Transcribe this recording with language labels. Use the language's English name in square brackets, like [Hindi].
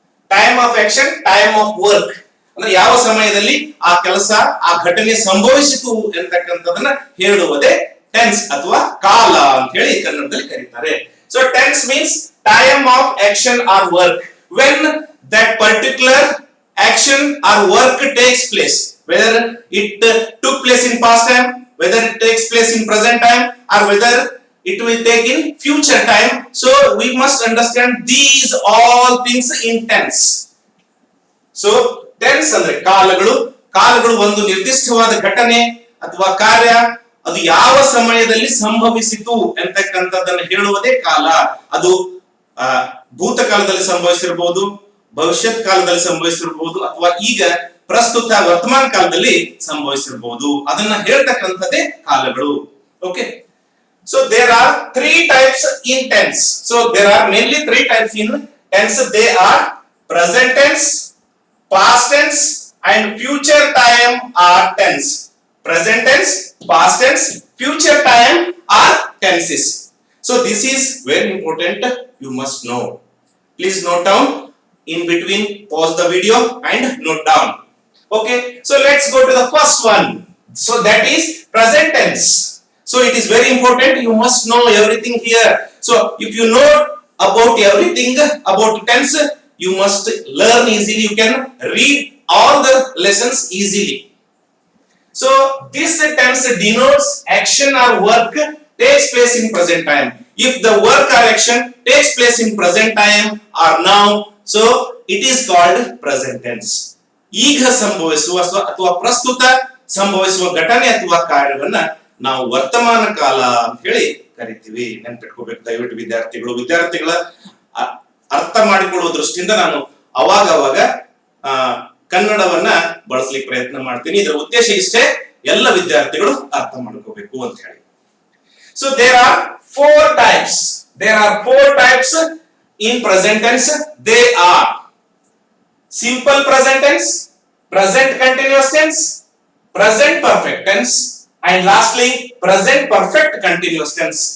[English] Time of action, time of work. [Kannada] ಅಂದ್ರೆ ಯಾವ ಸಮಯದಲ್ಲಿ ಆ ಕೆಲಸ ಆ ಘಟನೆ ಸಂಭವಿಸಿತು ಎಂತಕ್ಕಂಥದನ್ನ ಹೇಳುವುದೇ ಟೆನ್ಸ್ ಅಥವಾ ಕಾಲ ಅಂತ ಹೇಳಿ ಕನ್ನಡದಲ್ಲಿ ಕರೀತಾರೆ. [English] So tense means time of action or work, when that particular action or work takes place, whether it took place in past time, whether it takes place in present time, or whether it will take in future time. So we must understand these all things in tense. [Kannada] So tense ಅಂದ್ರೆ ಕಾಲಗಳು ಒಂದು ನಿರ್ದಿಷ್ಟವಾದ ಘಟನೆ ಅಥವಾ ಕಾರ್ಯ ಅದು ಯಾವ ಸಮಯದಲ್ಲಿ ಸಂಭವಿಸಿತು ಎಂತಕ್ಕಂಥದ್ದನ್ನು ಹೇಳುವುದೇ ಕಾಲ. ಅದು ಭೂತಕಾಲದಲ್ಲಿ ಸಂಭವಿಸಿರಬಹುದು, ಭವಿಷ್ಯತ್ ಕಾಲದಲ್ಲಿ ಸಂಭವಿಸಿರಬಹುದು, ಅಥವಾ ಈಗ ಪ್ರಸ್ತುತ ವರ್ತಮಾನ ಕಾಲದಲ್ಲಿ ಸಂಭವಿಸಿರಬಹುದು. ಅದನ್ನ ಹೇಳ್ತಕ್ಕಂಥದ್ದೇ ಕಾಲಗಳು. Okay. [English] So there are three types in tense. So there are mainly three types in tense. They are present tense, past tense, and future time are tense. Present tense, past tense, future time are tenses. So this is very important. You must know. Please note down. In between, pause the video and note down. Okay. So let's go to the first one. So that is present tense. So it is very important. You must know everything here. So if you know about everything about tense, you must learn easily. You can read all the lessons easily. So this tense denotes action or work takes place in present time. If the work or action takes place in present time or now, so it is called present tense. [Kannada] ಈಗ ಸಂಭವಿಸುವ ಅಥವಾ ಪ್ರಸ್ತುತ ಸಂಭವಿಸುವ ಘಟನೆ ಅಥವಾ ಕಾರ್ಯವನ್ನ ನಾವು ವರ್ತಮಾನ ಕಾಲ ಅಂತ ಹೇಳಿ ಕರಿತೀವಿ. ನೆನಪಿಟ್ಕೋಬೇಕು ದಯವಿಟ್ಟು ವಿದ್ಯಾರ್ಥಿಗಳ ಅರ್ಥ ಮಾಡಿಕೊಳ್ಳುವ ದೃಷ್ಟಿಯಿಂದ ನಾನು ಅವಾಗ ಕನ್ನಡವನ್ನ ಬಳಸಲಿಕ್ಕೆ ಪ್ರಯತ್ನ ಮಾಡ್ತೀನಿ. ಇದರ ಉದ್ದೇಶ ಇಷ್ಟೇ, ಎಲ್ಲ ವಿದ್ಯಾರ್ಥಿಗಳು ಅರ್ಥ ಮಾಡ್ಕೋಬೇಕು ಅಂತ ಹೇಳಿ. [English] So there are four types in present tense. They are simple present tense, present continuous tense, present perfect tense, and lastly present perfect continuous tense.